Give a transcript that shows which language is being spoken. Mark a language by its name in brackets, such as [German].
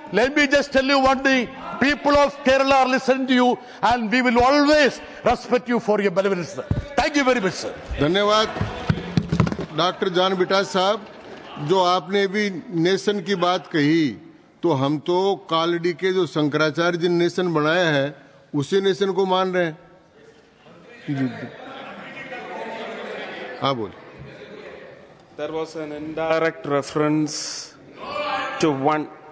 [English] Let me just tell you one thing. People of Kerala are listening to you, and we will always respect you for your benevolence, sir. Thank you very much, sir. [Hindi] धन्यवाद doctor John बिटास साहब. जो आपने भी nation की बात कही, तो हम तो कालड़ी के जो शंकराचार्य जी नेशन बनाया है उसी नेशन को मान रहे हैं. हाँ बोल. [English] There was an indirect reference to one.